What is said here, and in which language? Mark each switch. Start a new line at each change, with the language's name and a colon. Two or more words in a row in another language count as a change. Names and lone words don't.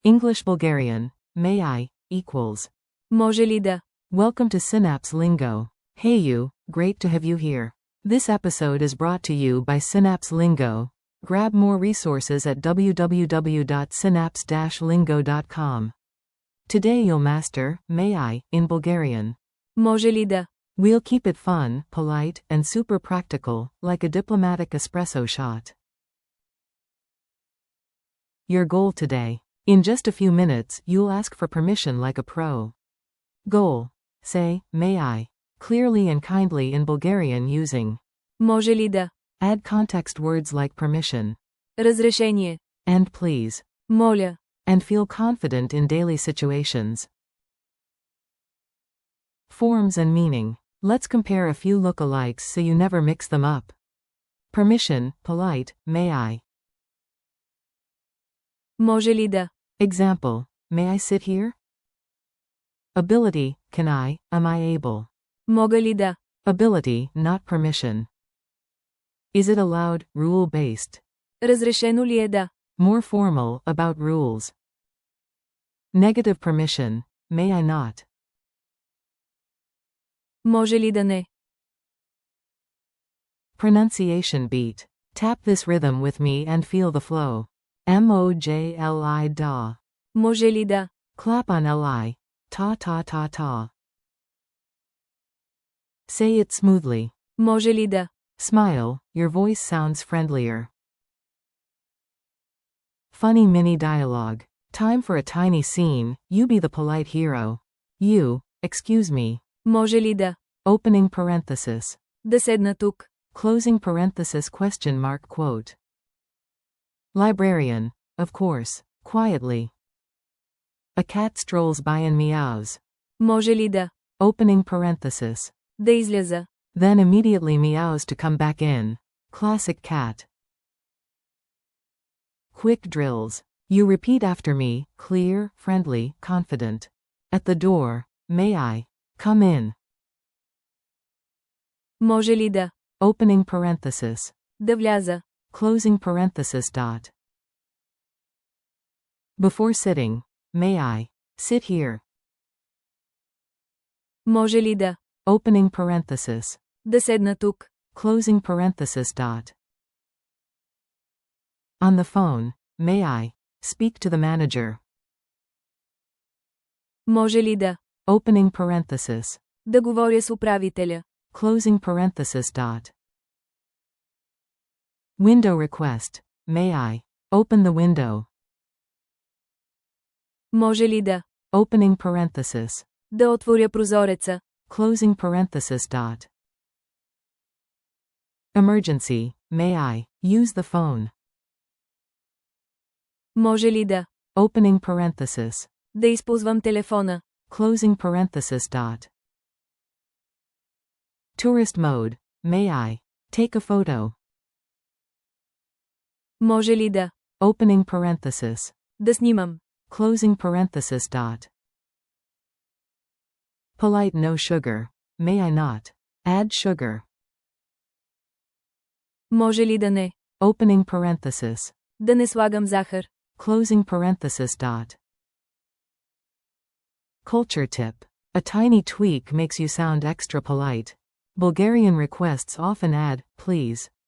English: English-Bulgarian, may I, equals.
Bulgarian: Може ли да?
English: Welcome to Synapse Lingo. Hey you, great to have you here. This episode is brought to you by Synapse Lingo. Grab more resources at www.synapse-lingo.com. Today you'll master, may I, in Bulgarian.
Bulgarian: Може ли да?
English: We'll keep it fun, polite, and super practical, like a diplomatic espresso shot. Your goal today. In just a few minutes, you'll ask for permission like a pro. Goal. Say, may I, clearly and kindly in Bulgarian using.
Bulgarian: Може ли да?
English: Add context words like permission.
Bulgarian: Разрешение.
English: And please.
Bulgarian: Моля.
English: And feel confident in daily situations. Forms and meaning. Let's compare a few lookalikes so you never mix them up. Permission, polite, may I.
Bulgarian: Може ли да?
English: Example, may I sit here? Ability, can I, am I able?
Bulgarian: Мога ли да?
English: Ability, not permission. Is it allowed, rule-based?
Bulgarian: Разрешено ли е да?
English: More formal, about rules. Negative permission, may I not?
Bulgarian: Може ли да не?
English: Pronunciation beat. Tap this rhythm with me and feel the flow.
Bulgarian: Може ли да. Може ли да?
English: Clap on li. Ta ta ta ta. Say it smoothly. Може ли да? Smile, your voice sounds friendlier. Funny mini dialogue. Time for a tiny scene, you be the polite hero. You, excuse me.
Bulgarian: Може ли да?
English: Opening parenthesis.
Bulgarian: Да седна тук.
English: Closing parenthesis question mark quote. Librarian, of course, quietly. A cat strolls by and meows.
Bulgarian: Може ли да?
English: Opening parenthesis.
Bulgarian: Да изляза.
English: Then immediately meows to come back in. Classic cat. Quick drills. You repeat after me, clear, friendly, confident. At the door, may I come in?
Bulgarian: Може ли да?
English: Opening parenthesis.
Bulgarian: Да вляза.
English: Closing parenthesis dot. Before sitting, may I sit here?
Bulgarian: Може ли да?
English: Opening parenthesis.
Bulgarian: Да седна тук.
English: Closing parenthesis dot. On the phone, may I speak to the manager?
Bulgarian: Може ли да?
English: Opening parenthesis.
Bulgarian: Да говоря с управителя.
English: Closing parenthesis dot. Window request. May I open the window?
Bulgarian: Може ли да?
English: Opening parenthesis.
Bulgarian: Да отворя прозореца.
English: Closing parenthesis dot. Emergency. May I use the phone?
Bulgarian: Може ли да?
English: Opening parenthesis.
Bulgarian: Да използвам телефона.
English: Closing parenthesis dot. Tourist mode. May I take a photo?
Bulgarian: Може ли да?
English: Opening parenthesis.
Bulgarian: Да снимам.
English: Closing parenthesis dot. Polite no sugar. May I not add sugar?
Bulgarian: Може ли да не?
English: Opening parenthesis.
Bulgarian: Да не слагам захар.
English: Closing parenthesis dot. Culture tip. A tiny tweak makes you sound extra polite. Bulgarian requests often add, please.